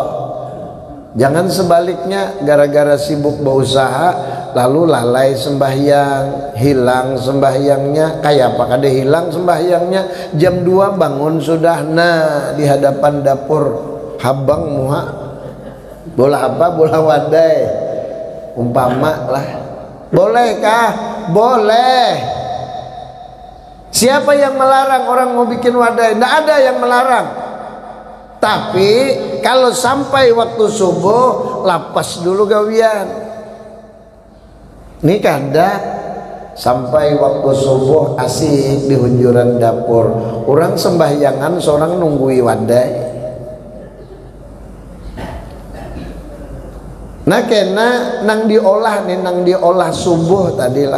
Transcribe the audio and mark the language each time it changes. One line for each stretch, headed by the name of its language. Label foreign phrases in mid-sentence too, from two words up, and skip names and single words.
Indonesian: Jangan sebaliknya gara-gara sibuk berusaha lalu lalai sembahyang, hilang sembahyangnya.
Banjar: Kayak apa kada hilang sembahyangnya? Jam 2 bangun sudah nah di hadapan dapur habang muha. Bola apa? Bola wadai umpama lah.
Indonesian: Bolehkah? Boleh. Siapa yang melarang orang mau bikin wadai? Tidak ada yang melarang.
Banjar: Tapi kalau sampai waktu subuh lapas dulu gawian. Ini kada sampai waktu subuh asik di hunjuran dapur. Orang sembahyangan seorang nunggui wadai. Nah kena nang diolah nih, nang diolah subuh tadilah.